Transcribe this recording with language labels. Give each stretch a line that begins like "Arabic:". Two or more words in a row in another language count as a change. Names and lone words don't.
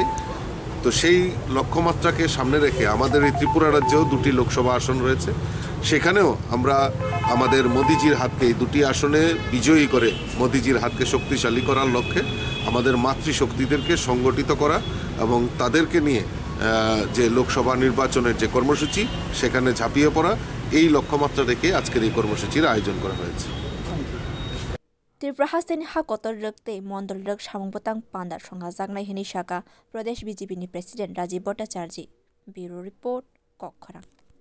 Bangla: তো সেই লক্ষ্যমাত্রাকে সামনে রেখে আমাদের এই ত্রিপুরা রাজ্যেও 2টি লোকসভা আসন রয়েছে, সেখানেও আমরা আমাদের মোদিজির হাতকে এই 2টি আসনে বিজয়ী করে মোদিজির হাতকে শক্তিশালী করার লক্ষ্যে আমাদের মাতৃশক্তিদেরকে সংগঠিত করা এবং তাদেরকে নিয়ে যে লোকসভা নির্বাচনের যে কর্মসূচি সেখানে ঝাঁপিয়ে পড়া, এই লক্ষ্যমাত্রা রেখে আজকের এই কর্মসূচির আয়োজন করা হয়েছে।
Kok Borok: Tripura Hasteni Hakotor Rukte Mondol Ruk Samung Botang Panda Songajak Hini Shaka Pradesh BJP ni President Rajiv Bhattacharya.
English: Bureau Report, Kokkhara.